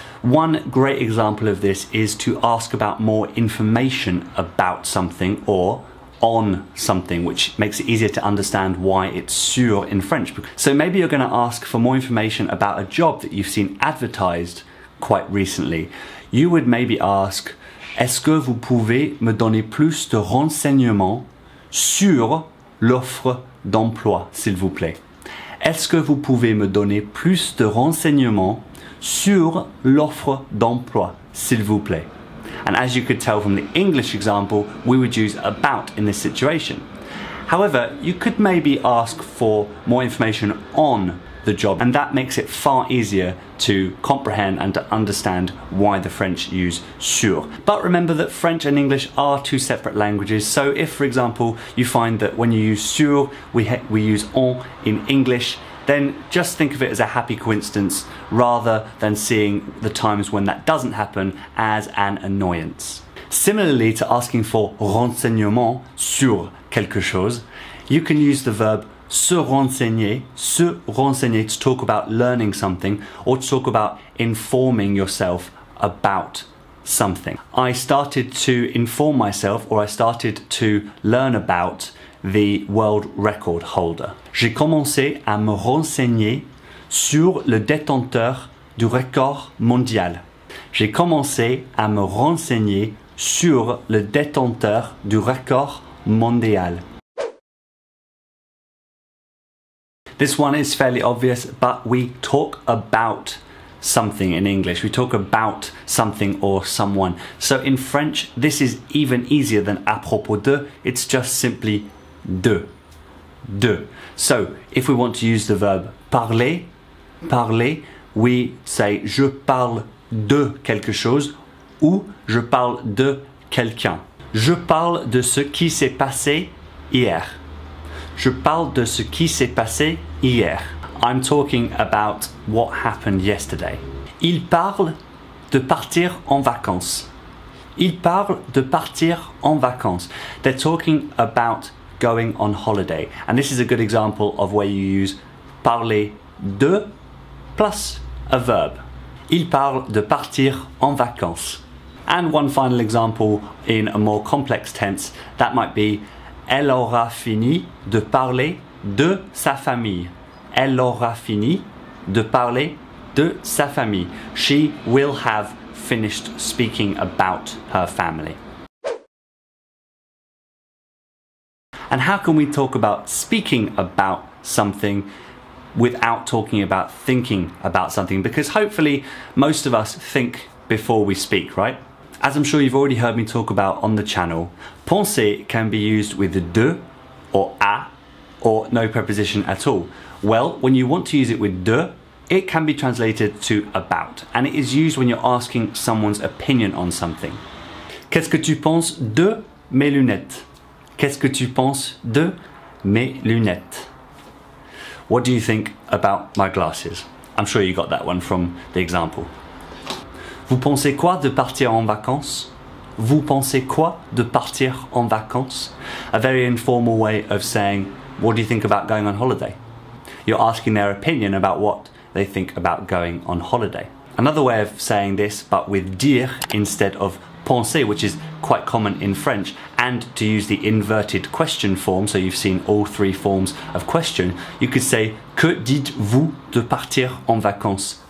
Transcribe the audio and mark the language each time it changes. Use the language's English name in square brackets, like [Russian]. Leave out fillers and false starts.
[English] One great example of this is to ask about more information about something or on something, which makes it easier to understand why it's sur in French. So maybe you're going to ask for more information about a job that you've seen advertised quite recently. You would maybe ask, [French] est-ce que vous pouvez me donner plus de renseignements sur l'offre d'emploi, s'il vous plaît? Est-ce que vous pouvez me donner plus de renseignements sur l'offre d'emploi, s'il vous plaît? [English] And as you could tell from the English example, we would use about in this situation. However, you could maybe ask for more information on the job, and that makes it far easier to comprehend and to understand why the French use sur. But remember that French and English are two separate languages, so if, for example, you find that when you use sur, we use on in English, then just think of it as a happy coincidence rather than seeing the times when that doesn't happen as an annoyance. Similarly to asking for [French] renseignement sur quelque chose, [English] you can use the verb se renseigner to talk about learning something or to talk about informing yourself about something. I started to inform myself, or I started to learn about the world record holder. [French] J'ai commencé à me renseigner sur le détenteur du record mondial. J'ai commencé à me renseigner sur le détenteur du record mondial. [English] This one is fairly obvious, but we talk about something in English. We talk about something or someone. So in French, this is even easier than [French] à propos de. [English] It's just simply de. De. So if we want to use the verb parler, parler, we say [French] je parle de quelque chose ou je parle de quelqu'un. Je parle de ce qui s'est passé hier. Je parle de ce qui s'est passé hier. [English] I'm talking about what happened yesterday. [French] Il parle de partir en vacances. Il parle de partir en vacances. [English] They're talking about going on holiday. And this is a good example of where you use parler de plus a verb. [French] Il parle de partir en vacances. [English] And one final example in a more complex tense, that might be [French] elle aura fini de parler de sa famille. Elle aura fini de parler de sa famille. [English] She will have finished speaking about her family. And how can we talk about speaking about something without talking about thinking about something? Because hopefully most of us think before we speak, right? As I'm sure you've already heard me talk about on the channel, penser can be used with de or à or no preposition at all. Well, when you want to use it with de, it can be translated to about, and it is used when you're asking someone's opinion on something. [French] Qu'est-ce que tu penses de mes lunettes? Qu'est-ce que tu penses de mes lunettes? [English] What do you think about my glasses? I'm sure you got that one from the example. [French] Vous pensez quoi de partir en vacances? Vous pensez quoi de partir en vacances? [English] A very informal way of saying, what do you think about going on holiday? You're asking their opinion about what they think about going on holiday. Another way of saying this, but with dire instead of penser, which is quite common in French, and to use the inverted question form, so you've seen all three forms of question, you could say, [French] que dites-vous de partir en vacances?